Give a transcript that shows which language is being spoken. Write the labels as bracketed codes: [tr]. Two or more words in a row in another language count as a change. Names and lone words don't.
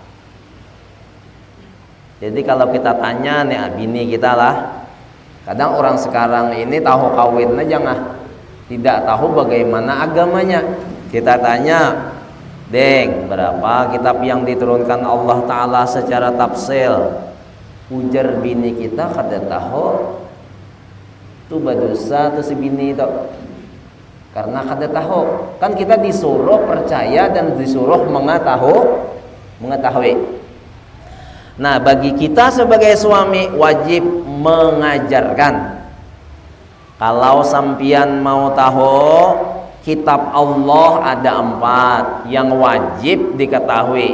[id] Jadi kalau kita tanya nih bini kita lah, kadang orang sekarang ini tahu kawin aja nggak, tidak tahu bagaimana agamanya. Kita tanya, Deng, berapa kitab yang diturunkan [ar] الله تعالى [id] secara tafsil? [bjn] Ujar bini kita kada tahu. Itu berdosa tuh si bini itu, karena kada tahu. [id] Kan kita disuruh percaya dan disuruh mengetahui. Nah, bagi kita sebagai suami wajib mengajarkan. Kalau sampian mau tahu, kitab Allah ada 4 yang wajib diketahui.